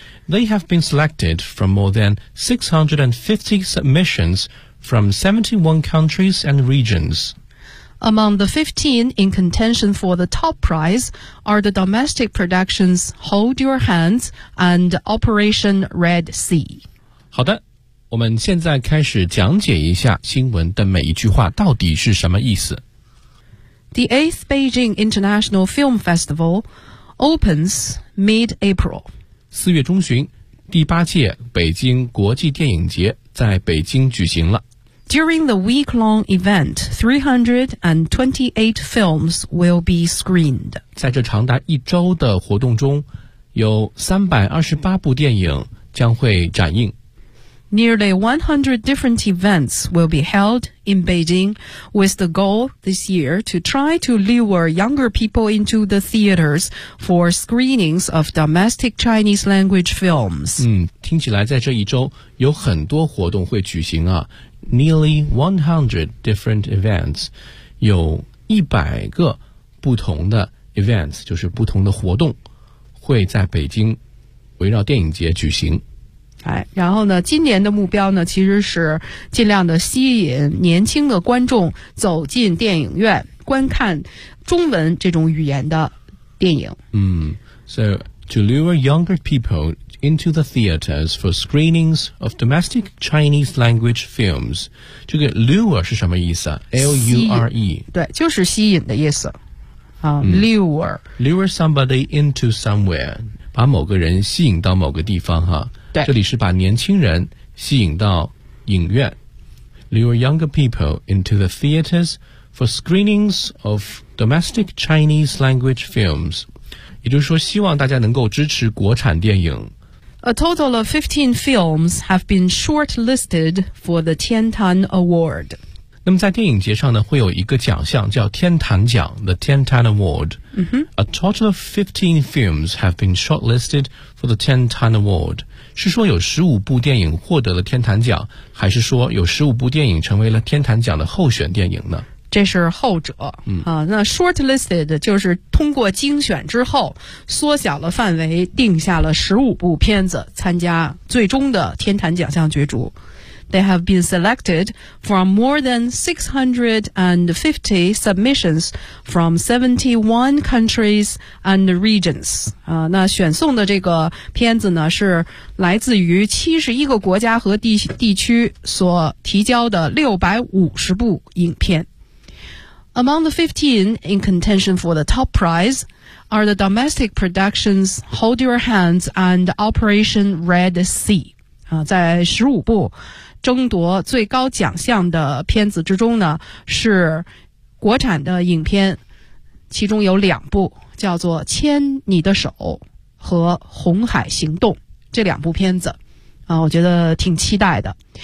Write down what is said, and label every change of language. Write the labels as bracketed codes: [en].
[en] they have been selected from more than 650 submissions from 71 countries and regions. Among the 15 in contention for the top prize are the domestic productions Hold Your Hands and Operation Red Sea. [zh] 好的，我们现在开始讲解一下新闻的每一句话到底是什么意思。 [en] The 8th Beijing International Film Festival opens mid-April. [zh] 4月中旬，第八届北京国际电影节在北京举行了。 [en] During the week-long event, 328 films will be screened. [zh] 在这长达一周的活动中，有328部电影将会展映。 [en] Nearly 100 different events will be held in Beijing with the goal this year to try to lure younger people into the theaters for screenings of domestic Chinese language films. [zh] 听起来在这一周有很多活动会举行啊。 [en] Nearly 100 different events, [zh] 有100个不同的 events, 就是不同的活动会在北京围绕电影节举行。然后呢，今年的目标呢，其实是尽量的吸引年轻的观众走进电影院，观看中文这种语言的电影。 [en] So to lure younger people into the theaters for screenings of domestic Chinese language films. [zh] 这个 lure 是什么意思啊 ？L-U-R-E，对，就是吸引的意思。 [en] Lure somebody into somewhere， [zh] 把某个人吸引到某个地方哈。对，这里是把年轻人吸引到影院 [en] Lure younger people into the theaters for screenings of domestic Chinese language films. [zh] 也就是说希望大家能够支持国产电影。 [en] A total of 15 films have been shortlisted for the Tiantan Award. [zh] 那么在电影节上呢，会有一个奖项叫天坛奖 The Tiantan Award. [en] A total of 15 films have been shortlisted for the Tiantan Award. [zh] 是说有15部电影获得了天坛奖，还是说有15部电影成为了天坛奖的候选电影呢？这是后者。那 shortlisted 就是通过精选之后缩小了范围，定下了15部片子参加最终的天坛奖项角逐。 [en] They have been selected from more than 650 submissions from 71 countries and regions. [zh] 那选送的这个片子呢，是来自于71个国家和地区所提交的650部影片。 [en] Among the 15 in contention for the top prize are the domestic productions Hold Your Hands and Operation Red Sea. [zh] 在15部争夺最高奖项的片子之中呢，是国产的影片，其中有两部叫做《牵你的手》和《红海行动》这两部片子，我觉得挺期待的。